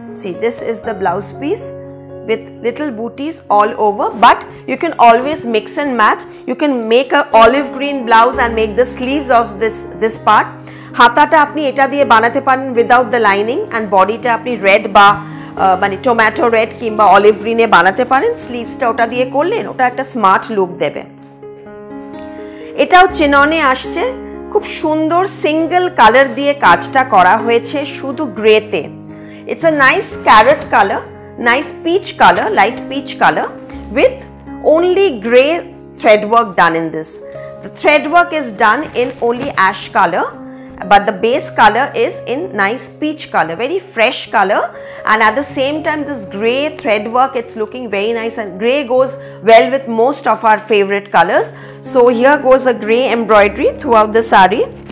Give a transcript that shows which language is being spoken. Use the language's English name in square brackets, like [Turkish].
[English] See, this is the blouse piece with little booties all over, but you can always mix and match. You can make a olive green blouse and make the sleeves of this part. [Bangla] Hatata apni eta diye banate paren [English] without the lining, [Bangla] and body ta apni red ba মানে tomato red কিংবা olive গ্রিনে বানাতে পারেন. স্লিভসটা ওটা দিয়ে করলেন, ওটা একটা smart look দেবে. এটাও চিননে আসছে. খুব সুন্দর সিঙ্গেল কালার দিয়ে কাজটা করা হয়েছে শুধু গ্রেতে. [English] It's a nice carrot colour, nice peach colour, light peach colour with only grey thread work done in this. The thread work is done in only ash color, but the base color is in nice peach color, very fresh color, and at the same time this grey thread work, it's looking very nice, and grey goes well with most of our favorite colors. So here goes a grey embroidery throughout the sari.